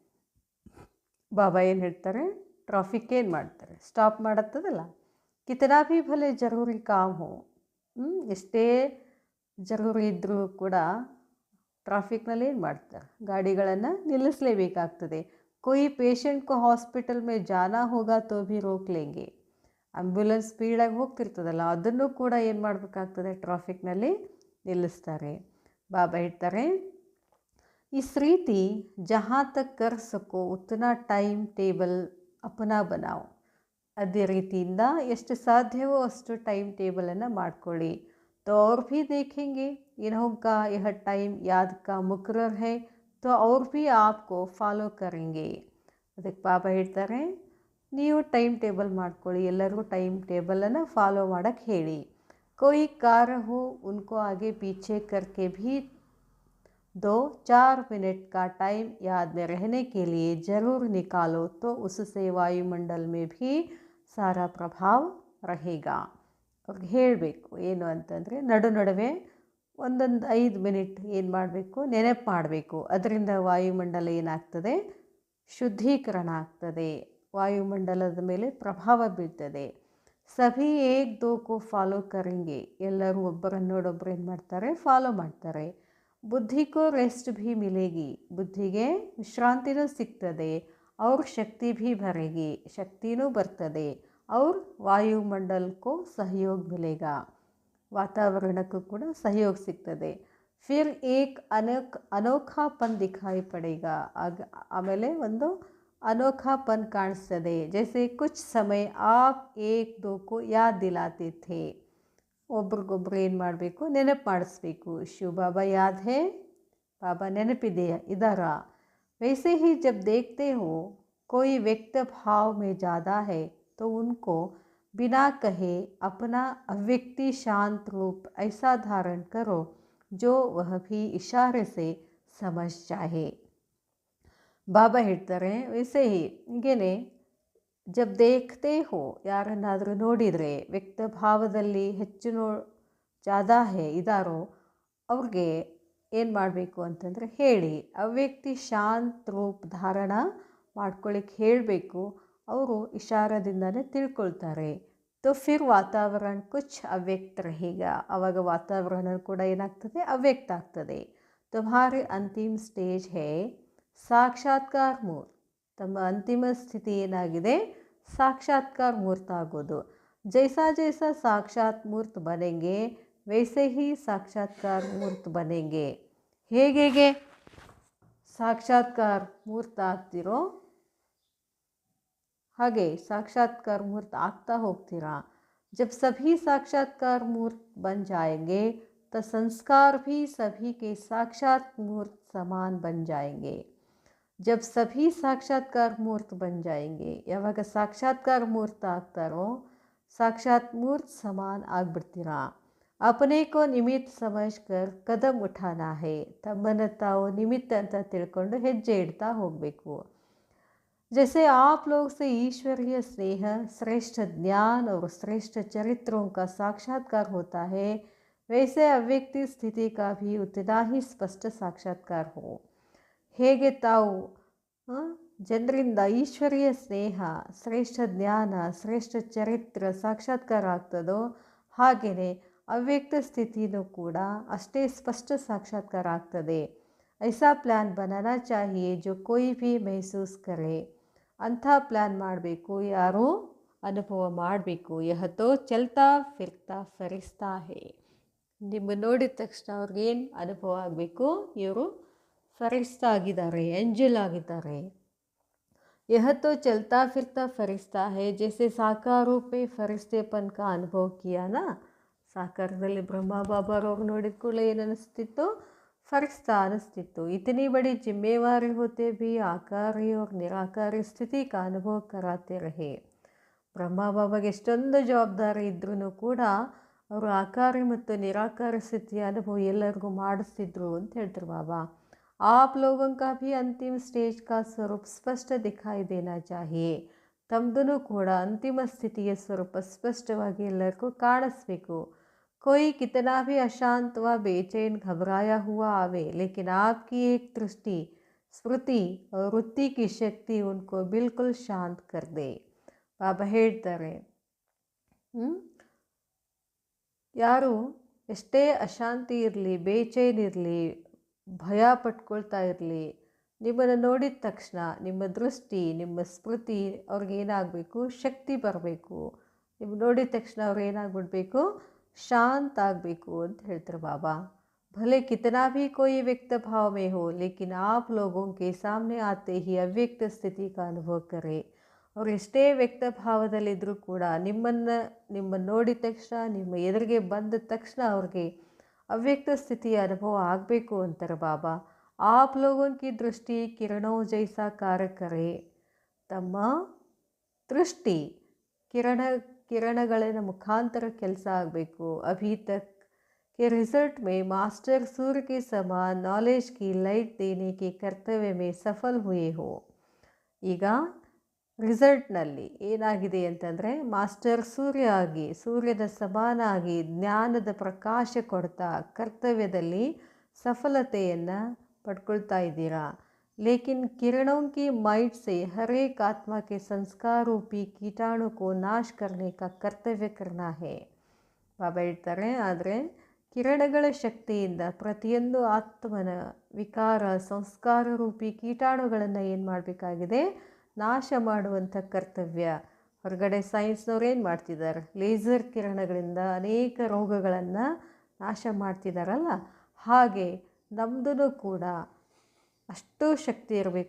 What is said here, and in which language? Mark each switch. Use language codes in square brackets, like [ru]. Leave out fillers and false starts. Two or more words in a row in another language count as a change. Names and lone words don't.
[kn] ಬಾಬಾ ಏನು ಹೇಳ್ತಾರೆ, ಟ್ರಾಫಿಕ್ ಏನು ಮಾಡ್ತಾರೆ, ಸ್ಟಾಪ್ ಮಾಡತ್ತದಲ್ಲ. [hi] कितना भी भले ज़रूरी काम हो, [kn] ಎಷ್ಟೇ ಜರೂರಿ ಇದ್ದರೂ ಕೂಡ ಟ್ರಾಫಿಕ್ನಲ್ಲಿ ಏನು ಮಾಡ್ತಾರೆ, ಗಾಡಿಗಳನ್ನು ನಿಲ್ಲಿಸಲೇಬೇಕಾಗ್ತದೆ. [hi] कोई पेशेंट को हॉस्पिटल में जाना होगा तो भी रोक लेंगे. [kn] ಆಂಬ್ಯುಲೆನ್ಸ್ ಸ್ಪೀಡಾಗಿ ಹೋಗ್ತಿರ್ತದಲ್ಲ, ಅದನ್ನು ಕೂಡ ಏನು ಮಾಡಬೇಕಾಗ್ತದೆ, ಟ್ರಾಫಿಕ್ನಲ್ಲಿ ನಿಲ್ಲಿಸ್ತಾರೆ. ಬಾಬಾ ಹೇಳ್ತಾರೆ, [hi] ಇಸ್ ರೀತಿ ಜहाँ तक कर सको उतना [en] time table [hi] अपना बनाओ. [kn] ಅದೇ ರೀತಿಯಿಂದ ಎಷ್ಟು ಸಾಧ್ಯವೋ ಅಷ್ಟು ಟೈಮ್ ಟೇಬಲನ್ನು ಮಾಡ್ಕೊಳ್ಳಿ. [hi] तो और भी देखेंगे इन्हों का यह टाइम याद का मुकर्रर है तो और भी आपको ಫಾಲೋ करेंगे. [kn] ಅದಕ್ಕೆ ಬಾಬಾ ಹೇಳ್ತಾರೆ, ನೀವು [en] time table [kn] ಮಾಡ್ಕೊಳ್ಳಿ, ಎಲ್ಲರಿಗೂ ಟೈಮ್ ಟೇಬಲನ್ನು ಫಾಲೋ ಮಾಡೋಕ್ಕೆ ಹೇಳಿ. [hi] कोई कार्य हो उनको आगे पीछे करके भी 2-4 मिनट का टाइम याद में रहने के लिए ज़रूर निकालो तो उससे वायुमंडल में भी सारा प्रभाव रहेगा. [kn] ಅವ್ರಿಗೆ ಹೇಳಬೇಕು ಏನು ಅಂತಂದರೆ, ನಡುವೆ ಒಂದೊಂದು 5 ಮಿನಿಟ್ ಏನು ಮಾಡಬೇಕು, ನೆನಪು ಮಾಡಬೇಕು. ಅದರಿಂದ ವಾಯುಮಂಡಲ ಏನಾಗ್ತದೆ, ಶುದ್ಧೀಕರಣ ಆಗ್ತದೆ, ವಾಯುಮಂಡಲದ ಮೇಲೆ ಪ್ರಭಾವ ಬೀಳ್ತದೆ. [hi] सभी 1-2 फॉलो करेंगे, [kn] ಎಲ್ಲರೂ ಒಬ್ಬರನ್ನೋಡೊಬ್ಬರು ಏನು ಮಾಡ್ತಾರೆ, ಫಾಲೋ ಮಾಡ್ತಾರೆ. ಬುದ್ಧಿಗೂ [hi] रेस्ट भी मिलेगी, [kn] ಬುದ್ಧಿಗೆ ವಿಶ್ರಾಂತಿನೂ ಸಿಗ್ತದೆ. ಅವ್ರ ಶಕ್ತಿ [hi] भी बढ़ेगी, [kn] ಶಕ್ತಿನೂ ಬರ್ತದೆ. [hi] और वायुमंडल को सहयोग मिलेगा, [kn] वातावरणಕ್ಕೂ ಕೂಡ ಸಹಯೋಗ ಸಿಗ್ತದೆ. [hi] फिर एक अनोखापन दिखाई पड़ेगा, [kn] ಆಮೇಲೆ ಒಂದು ಅನೋಖಾಪನ್ ಕಾಣಿಸ್ತದೆ. [hi] जैसे कुछ समय आप 1-2 को याद दिलाते थे. [kn] ಒಬ್ರಿಗೊಬ್ರು ಏನು ಮಾಡಬೇಕು, ನೆನಪು ಮಾಡಿಸ್ಬೇಕು. [hi] शिव बाबा याद है, [kn] ಬಾಬಾ ನೆನಪಿದೆಯಾ, ಇದಾರಾ. [hi] वैसे ही जब देखते हो कोई व्यक्त भाव में ज़्यादा है तो उनको बिना कहे अपना अव्यक्ति शांत रूप ऐसा धारण करो जो वह भी इशारे से समझ जाए. [kn] ಬಾಬಾ ಹೇಳ್ತಾರೆ, ವೈಸೆ ಹೀಗೇನೆ [hi] जब देखते हो, [kn] ಯಾರನ್ನಾದರೂ ನೋಡಿದರೆ ವ್ಯಕ್ತ ಭಾವದಲ್ಲಿ ಹೆಚ್ಚು [hi] ज़्यादा है [kn] ಇದಾರೋ ಅವ್ರಿಗೆ ಏನು ಮಾಡಬೇಕು ಅಂತಂದರೆ ಹೇಳಿ. ಅವ್ಯಕ್ತಿ ಶಾಂತ ರೂಪ ಧಾರಣ ಮಾಡ್ಕೊಳ್ಳಿಕ್ಕೆ ಹೇಳಬೇಕು. ಅವರು ಇಶಾರದಿಂದನೇ ತಿಳ್ಕೊಳ್ತಾರೆ. [hi] तो फिर वातावरण कुछ ಅವ್ಯಕ್ತ रहेगा, [kn] ಆವಾಗ ವಾತಾವರಣ ಕೂಡ ಏನಾಗ್ತದೆ, ಅವ್ಯಕ್ತ ಆಗ್ತದೆ. [hi] तुम्हारे अंतिम स्टेज है ಸಾಕ್ಷಾತ್ಕಾರ ಮೂರ್ತ. [kn] ತಮ್ಮ ಅಂತಿಮ ಸ್ಥಿತಿ ಏನಾಗಿದೆ? ಸಾಕ್ಷಾತ್ಕಾರ ಮೂರ್ತ ಆಗೋದು. [hi] जैसा जैसा साक्षात मूर्त बनेंगे वैसे ही साक्षात्कार मूर्त बनेंगे. [kn] ಹೇಗೆ ಸಾಕ್ಷಾತ್ಕಾರ ಮೂರ್ತ ಆಗ್ತಿರೋ ಹಾಗೆ ಸಾಕ್ಷಾತ್ಕಾರ ಮೂರ್ತ ಆಗ್ತಾ ಹೋಗ್ತೀರಾ. [hi] जब सभी साक्षात्कार मूर्त बन जाएंगे तो संस्कार भी सभी के साक्षात मूर्त समान बन जाएंगे. जब सभी साक्षात्कार मूर्त बन जाएंगे, [kn] ಯಾವಾಗ ಸಾಕ್ಷಾತ್ಕಾರ ಮೂರ್ತ ಆಗ್ತಾರೋ साक्षात मूर्त समान ಆಗ್ಬಿಡ್ತೀರಾ. [hi] अपने को निमित्त समझकर कदम उठाना है. [kn] ತಮ್ಮನ್ನು ತಾವು ನಿಮಿತ್ತ ಅಂತ ತಿಳ್ಕೊಂಡು ಹೆಜ್ಜೆ ಇಡ್ತಾ ಹೋಗಬೇಕು. [hi] जैसे आप लोग से ईश्वरीय स्नेह, श्रेष्ठ ज्ञान और श्रेष्ठ चरित्रों का साक्षात्कार होता है, वैसे अव्यक्ति स्थिति का भी उतना ही स्पष्ट साक्षात्कार हो. [kn] ಹೇಗೆ ತಾವು ಜನರಿಂದ ಈಶ್ವರೀಯ ಸ್ನೇಹ, ಶ್ರೇಷ್ಠ ಜ್ಞಾನ, ಶ್ರೇಷ್ಠ ಚರಿತ್ರ ಸಾಕ್ಷಾತ್ಕಾರ ಆಗ್ತದೋ ಹಾಗೆಯೇ ಅವ್ಯಕ್ತ ಸ್ಥಿತಿನೂ ಕೂಡ ಅಷ್ಟೇ ಸ್ಪಷ್ಟ ಸಾಕ್ಷಾತ್ಕಾರ ಆಗ್ತದೆ. [hi] ऐसा प्लान बनाना चाहिए जो कोई भी महसूस करे. [kn] ಅಂಥ ಪ್ಲ್ಯಾನ್ ಮಾಡಬೇಕು, ಯಾರು ಅನುಭವ ಮಾಡಬೇಕು. [hi] यह तो चलता फिरता फ़रिश्ता है. [kn] ನಿಮ್ಮ ನೋಡಿದ ತಕ್ಷಣ ಅವ್ರಿಗೇನು ಅನುಭವ ಆಗಬೇಕು? ಇವರು ಫರಿಸ್ತಾ ಆಗಿದ್ದಾರೆ, ಎಂಜಲ್ ಆಗಿದ್ದಾರೆ. [hi] यह तो चलता फिरता फ़रिश्ता है. जैसे साकार रूपे फ़रिश्तेपन का अनुभव किया ना. [kn] ಸಾಕಾರದಲ್ಲಿ ಬ್ರಹ್ಮ ಬಾಬಾರವ್ರು ನೋಡಿದ ಕೂಡಲೇ ಏನು ಅನ್ನಿಸ್ತಿತ್ತು? ಫರಿಶ್ತಾ ಅನಿಸ್ತಿತ್ತು. [hi] इतनी बड़ी जिम्मेवारी होते भी आकारी और निराकारी स्थिति का अनुभव कराते रहे. [kn] ಬ್ರಹ್ಮ ಬಾಬಾಗೆ ಎಷ್ಟೊಂದು ಜವಾಬ್ದಾರಿ ಇದ್ರೂ ಕೂಡ ಅವರು ಆಕಾರಿ ಮತ್ತು ನಿರಾಕಾರಿ ಸ್ಥಿತಿಯ ಅನುಭವ ಎಲ್ಲರಿಗೂ ಮಾಡಿಸ್ತಿದ್ರು ಅಂತ ಹೇಳ್ತಾರೆ ಬಾಬಾ. [hi] आप लोगों का भी अंतिम स्टेज का स्वरूप स्पष्ट दिखाई देना चाहिए. [kn] ತಮ್ಮದೂ ಕೂಡ ಅಂತಿಮ ಸ್ಥಿತಿಯ ಸ್ವರೂಪ ಸ್ಪಷ್ಟವಾಗಿ ಎಲ್ಲರಿಗೂ ಕಾಣಿಸ್ಬೇಕು. [hi] कोई कितना भी अशांत व बेचैन घबराया हुआ आवे, लेकिन आपकी एक दृष्टि, स्मृति और वृत्ति की शक्ति उनको बिल्कुल शांत कर दे. [kn] ಬಾಬಾ ಹೇಳ್ತಾರೆ, ಯಾರು ಎಷ್ಟೇ ಅಶಾಂತಿ ಇರಲಿ, ಬೇಚೈನ್ ಇರಲಿ, ಭಯ ಪಟ್ಕೊಳ್ತಾ ಇರಲಿ, ನಿಮ್ಮನ್ನು ನೋಡಿದ ತಕ್ಷಣ ನಿಮ್ಮ ದೃಷ್ಟಿ, ನಿಮ್ಮ ಸ್ಮೃತಿ ಅವ್ರಿಗೇನಾಗಬೇಕು? ಶಕ್ತಿ ಬರಬೇಕು. ನಿಮ್ಮ ನೋಡಿದ ತಕ್ಷಣ ಅವ್ರು ಏನಾಗ್ಬಿಡ್ಬೇಕು? शांत ಆಗಬೇಕು ಅಂತ ಹೇಳ್ತಾರೆ ಬಾಬಾ. [hi] भले कितना भी कोई व्यक्त भाव में हो, लेकिन आप लोगों के सामने आते ही अव्यक्त स्थिति का अनुभव करें. [kn] ಅವ್ರು ಎಷ್ಟೇ ವ್ಯಕ್ತ ಭಾವದಲ್ಲಿದ್ದರೂ ಕೂಡ ನಿಮ್ಮನ್ನು ನೋಡಿದ ತಕ್ಷಣ, ನಿಮ್ಮ ಎದುರಿಗೆ ಬಂದ ತಕ್ಷಣ ಅವ್ರಿಗೆ ಅವ್ಯಕ್ತ ಸ್ಥಿತಿಯ ಅನುಭವ ಆಗಬೇಕು ಅಂತಾರೆ ಬಾಬಾ. [hi] आप लोगों की दृष्टि किरणों जैसा कार्य करे. [kn] ತಮ್ಮ ದೃಷ್ಟಿ ಕಿರಣಗಳ ಮುಖಾಂತರ ಕೆಲಸ ಆಗಬೇಕು. [hi] अभी तक के रिजल्ट में मास्टर सूर्य के समान नॉलेज की लाइट देने के कर्तव्य में सफल हुए हो. [kn] ಈಗ ರಿಸಲ್ಟ್ನಲ್ಲಿ ಏನಾಗಿದೆ ಅಂತಂದರೆ, ಮಾಸ್ಟರ್ ಸೂರ್ಯ ಆಗಿ, ಸೂರ್ಯನ ಸಮಾನ ಆಗಿ ಜ್ಞಾನದ ಪ್ರಕಾಶ ಕೊಡ್ತಾ ಕರ್ತವ್ಯದಲ್ಲಿ ಸಫಲತೆಯನ್ನು ಪಡ್ಕೊಳ್ತಾ ಇದ್ದೀರಾ. लेकिन किरणों की माइट से हर एक आत्मा के संस्कार रूपी कीटाणु को नाश करने का कर्तव्य करना है. ಬಾಬಾ ಹೇಳ್ತಾರೆ, ಆದರೆ ಕಿರಣಗಳ ಶಕ್ತಿಯಿಂದ ಪ್ರತಿಯೊಂದು ಆತ್ಮನ ವಿಕಾರ, ಸಂಸ್ಕಾರ ರೂಪಿ ಕೀಟಾಣುಗಳನ್ನು ಏನು ಮಾಡಬೇಕಾಗಿದೆ? ನಾಶ ಮಾಡುವಂಥ ಕರ್ತವ್ಯ. ಹೊರಗಡೆ ಸೈನ್ಸ್ನವ್ರು ಏನು ಮಾಡ್ತಿದ್ದಾರೆ? ಲೇಸರ್ ಕಿರಣಗಳಿಂದ ಅನೇಕ ರೋಗಗಳನ್ನು ನಾಶ ಮಾಡ್ತಿದ್ದಾರಲ್ಲ, ಹಾಗೆ ನಮ್ಮದೂ ಕೂಡ ಅಷ್ಟು ಶಕ್ತಿ ಇರಬೇಕು.